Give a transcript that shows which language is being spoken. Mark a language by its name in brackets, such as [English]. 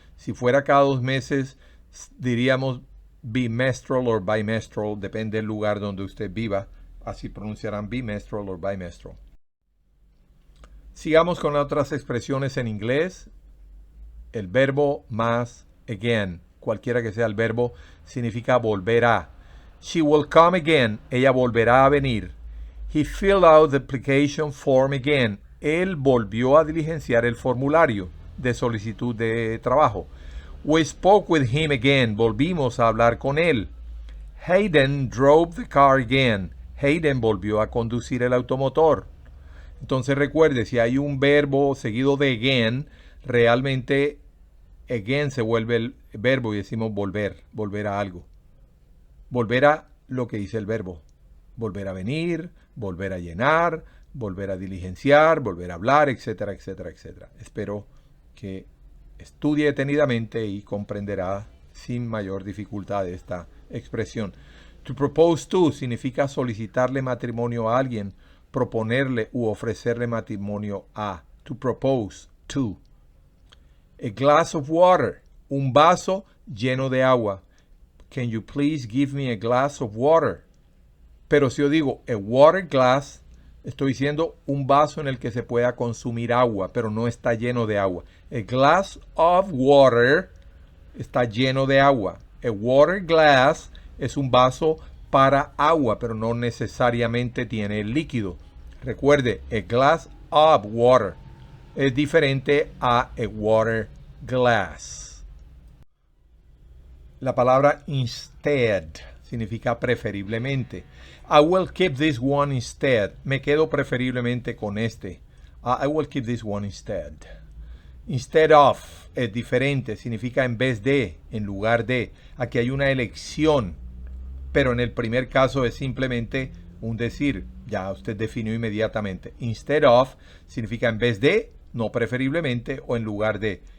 [Spanish] Si fuera cada 2 meses, diríamos bimestral o bimestral, depende del lugar donde usted viva. Así pronunciarán bimestral o bimestral. Sigamos con otras expresiones en inglés. El verbo más again, cualquiera que sea el verbo, significa volver a. [English] She will come again. [Spanish] Ella volverá a venir. [English] He filled out the application form again. [Spanish] Él volvió a diligenciar el formulario de solicitud de trabajo. [English] We spoke with him again. [Spanish] Volvimos a hablar con él. [English] Hayden drove the car again. [Spanish] Hayden volvió a conducir el automotor. Entonces recuerde, si hay un verbo seguido de again, realmente again se vuelve el verbo y decimos volver a algo. Volver a lo que dice el verbo. Volver a venir, volver a llenar, volver a diligenciar, volver a hablar, etcétera, etcétera, etcétera. Espero que estudie detenidamente y comprenderá sin mayor dificultad esta expresión. To propose to significa solicitarle matrimonio a alguien, proponerle u ofrecerle matrimonio a. [English] To propose to. A glass of water, [Spanish] un vaso lleno de agua. [English] Can you please give me a glass of water? [Spanish] Pero si yo digo a water glass, estoy diciendo un vaso en el que se pueda consumir agua, pero no está lleno de agua. [English] A glass of water [Spanish] está lleno de agua. [English] A water glass [Spanish] es un vaso para agua, pero no necesariamente tiene el líquido. Recuerde, a glass of water es diferente a water glass. La palabra instead significa preferiblemente. [English] I will keep this one instead. [Spanish] Me quedo preferiblemente con este. [English] I will keep this one instead. [Spanish] Instead of es diferente, significa en vez de, en lugar de. Aquí hay una elección, pero en el primer caso es simplemente un decir. Ya usted definió inmediatamente. Instead of significa en vez de, no preferiblemente, o en lugar de.